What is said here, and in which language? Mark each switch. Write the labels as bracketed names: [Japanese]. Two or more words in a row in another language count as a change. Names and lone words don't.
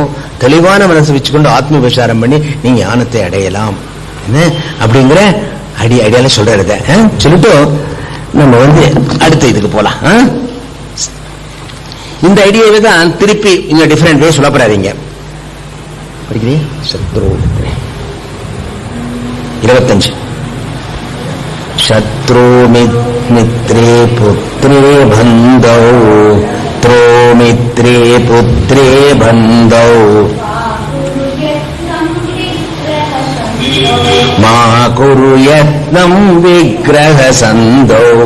[Tamil] தெளிவான மனசு வச்சுக்கொண்டு ஆத்ம விசாரம் பண்ணி நீ ஞானத்தை அடையலாம். என்ன அப்படிங்கிற ஐடியால சொல்றத சொல்லிட்டு நம்ம அடுத்த இதுக்கு போலாம். இந்த ஐடியாவை தான் திருப்பி இங்க [English] different way [Tamil] சொல்ல போறாதீங்க. [Sanskrit] படிக்கிறேன் 25 शत्रु मित्रे पुत्रे बन्धौ त्रो मित्रे पुत्रे बन्धौ मा कुरु यत्नं विग्रह सन्धौ